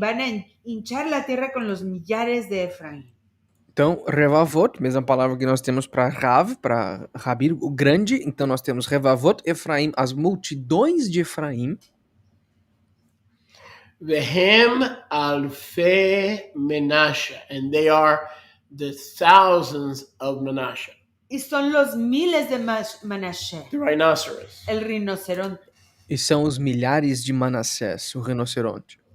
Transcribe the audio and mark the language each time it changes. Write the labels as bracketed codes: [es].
[es] Van a hinchar la tierra con los millares de Efraín. [pt] Então, Revavot, mesma palavra que nós temos para Rav, para Rabir, o grande. Então, nós temos Revavot, Efraim, as multidões de Efraim. [he] Vehem alfe Menashe, [en] and they are the thousands of Menashe. [es] Y son los miles de Manashe, [en] The rhinoceros. [es] el rinoceronte. [pt] E são os milhares de Manassés, o rinoceronte.